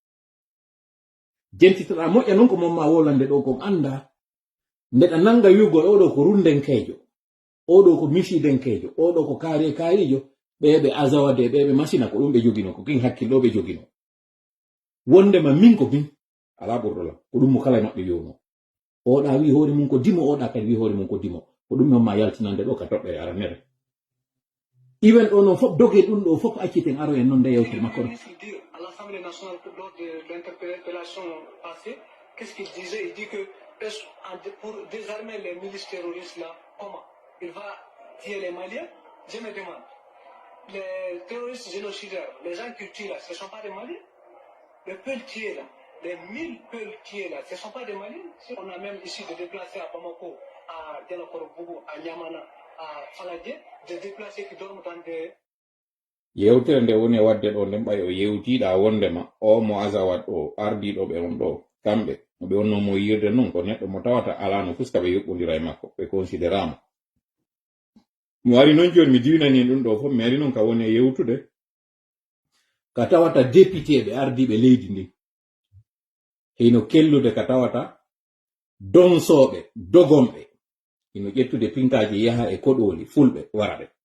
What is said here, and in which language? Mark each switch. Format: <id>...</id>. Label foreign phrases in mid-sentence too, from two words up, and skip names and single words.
<ff>jentitoɗa moƴƴa noon ko momma wolande ɗo kon anda ndeɗa nanga yugol oɗo ko rundenkejo oɗo ko misidenkejo oɗo ko kaarijo ɓeɓe Azawade ɓeɓe masina ko ɗum ɓe jogino ko kin hakkillo ɓe jogino wondema min ko min ala ɓurɗola ko ɗum mo kala e maɓɓe wiwno oɗa wi hoore mum ko dimo oɗa kadi wi hoore mum ko dimo ko ɗum momma yaltinande ɗo ka toɓɓere aranere iwen ɗo noon fof doge ɗum ɗo fof acciten aro en noon nde yewtere makko ɗo.</ff> <fr>À l'Assemblée nationale, lors de l'interpellation passée, qu'est-ce qu'il disait? Il dit que pour désarmer les milices terroristes là, comment? Il va tuer les Maliens? Je me demande. Les terroristes génocidaires, les gens qui tuent là, ce ne sont pas des Maliens? Les peuls tués là, les 1000 peuls tués là, ce ne sont pas des Maliens? On a même ici de déplacés à Bamako, à Delakorbougou, à Niamana, à Faladie, de déplacés qui dorment dans des...</fr> <ff>yewtere nde woni e wadde ɗo nden ɓay o yewtiɗa wondema o mo Azawad o ardiɗo ɓe on ɗo kamɓe ɓe wonnomo yirde noon ko neɗɗo mo tawata alano fuska ɓe yuɓɓodira e makko ɓe considérama mi wari noon joni mi diwnani ɗum ɗo fof mi ari noon ka woni e yewtude ka tawata député ɓe ardiɓe leydi ndi hino kellude ka tawata donsoɓe dogomɓe hino ƴettude pinkaji yaha e koɗoli fulɓe waraɓe</ff>